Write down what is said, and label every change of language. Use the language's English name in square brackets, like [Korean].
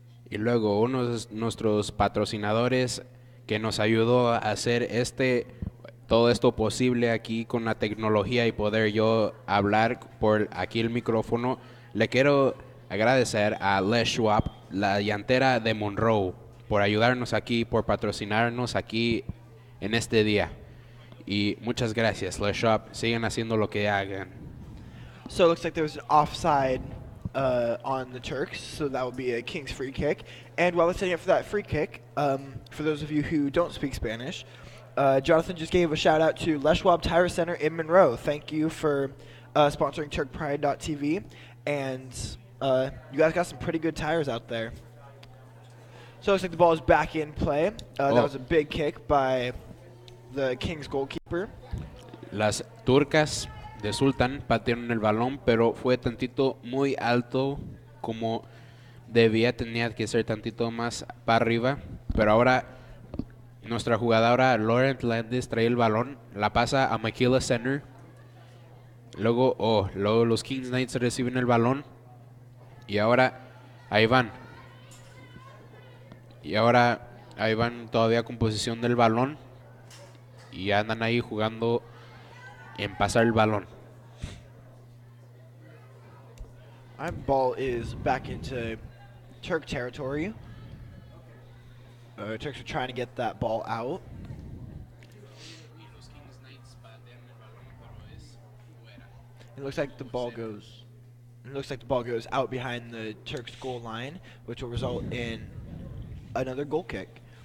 [Spanish] Y luego uno de nuestros patrocinadores que nos ayudó a hacer todo esto posible aquí con la tecnología y poder yo hablar por aquí el micrófono. Le quiero agradecer a Les Schwab, la llantera de Monroe, por ayudarnos aquí, por patrocinarnos aquí en este día. Y muchas gracias, Les Schwab. Sigan haciendo lo que hagan. [English] So it looks like there's an offside on the Turks, so that will be a King's free kick. And while we're setting up for that free kick, for those of you who don't speak Spanish, Jonathan just gave a shout out to Les Schwab Tire Center in Monroe. Thank you for sponsoring TurkPride.tv, and you guys got some pretty good tires out there. So it looks like the ball is back in play. That was a big kick by the Kings goalkeeper. [Spanish] Las Turcas de Sultan patearon el balón, pero fue tantito muy alto, como tenía que ser tantito más para arriba. Pero ahora nuestra jugadora Laurent Landis trae el balón, la pasa a Maquila Center. Luego los Kings Knights reciben el balón y ahora ahí van. Y ahora ahí van todavía con posesión del balón y andan ahí jugando en pasar el balón. [English] Our ball is back into Turk territory. Turks are trying to get that ball out. It looks like the ball goes. It looks like the ball goes out behind the Turks' goal line, which will result in another goal kick.